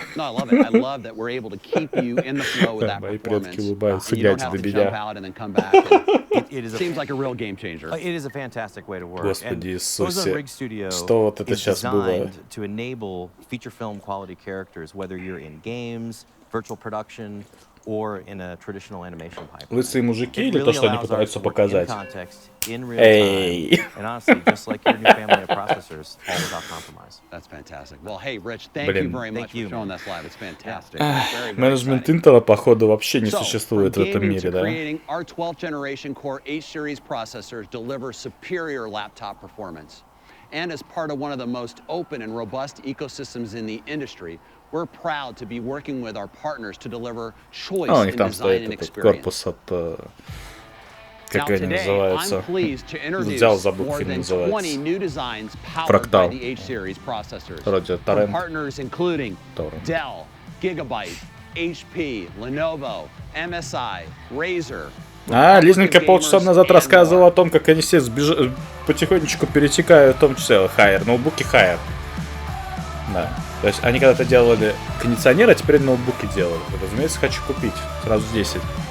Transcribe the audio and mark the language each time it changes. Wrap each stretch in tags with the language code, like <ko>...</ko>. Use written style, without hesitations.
<en>No, I love it. I love that we're able to keep you in the flow with that performance. You don't have to jump out and then come back. It seems like a real game changer. It is a fantastic way to work.</en> <ru>Господи Иисусе, что вот это сейчас было?</ru> <en>To enable feature film quality characters, whether you're in games, virtual production, or in a traditional animation pipeline.</en> <ru>Лысые мужики или то, что они пытаются показать? Эй!</ru> <en>And honestly, just like your new family of processors, all without compromise. That's fantastic. Well, hey, Rich, thank you very much for showing us live. It's fantastic.</en> <ru>Менеджмент Intel, походу, вообще не существует в этом мире, да?</ru> <en>Our 12th generation Core H-series processors deliver superior laptop performance. And as part of one of the most open and robust ecosystems in the industry, we're proud to be working with our partners to deliver choice in design and experience.</en> <ru>Как они называются? Взял, забыл, как они называются. Фрактал. Вроде торрент.</ru> <en>Partners including Dell, Gigabyte, HP, Lenovo, MSI, Razer.</en> <ru>Лизненько полчаса назад рассказывал о том, как они все потихонечку перетекают, в том числе Haier, ноутбуки Haier. Да. То есть они когда-то делали кондиционер, а теперь ноутбуки делали. Разумеется, хочу купить. Сразу 10.</ru>